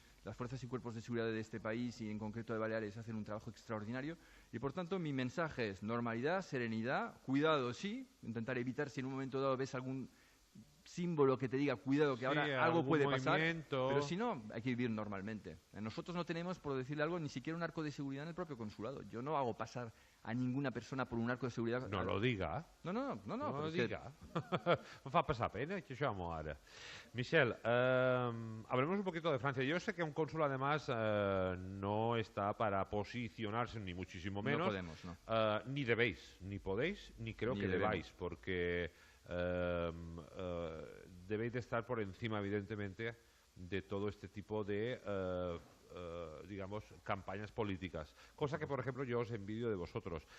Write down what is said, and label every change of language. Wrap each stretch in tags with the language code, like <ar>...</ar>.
<es>Las fuerzas y cuerpos de seguridad de este país y en concreto de Baleares hacen un trabajo extraordinario y por tanto mi mensaje es normalidad, serenidad, cuidado sí, intentar evitar si en un momento dado ves algún símbolo que te diga cuidado que ahora algo puede pasar, pero si no, hay que vivir normalmente. Nosotros no tenemos, por decirle algo, ni siquiera un arco de seguridad en el propio consulado. Yo no hago pasar a ninguna persona por un arco de seguridad. No lo diga. No lo diga.</es> <ca>No fa passar pena, que això ara.</ca> <es>Michel, hablemos un poquito de Francia. Yo sé que un cónsul, además, no está para posicionarse, ni muchísimo menos. No podemos, no. Ni debéis, ni podéis, ni creo que debáis, porque debéis de estar por encima, evidentemente, de todo este tipo de digamos, campañas políticas, cosa que por ejemplo yo os envidio de vosotros.</es>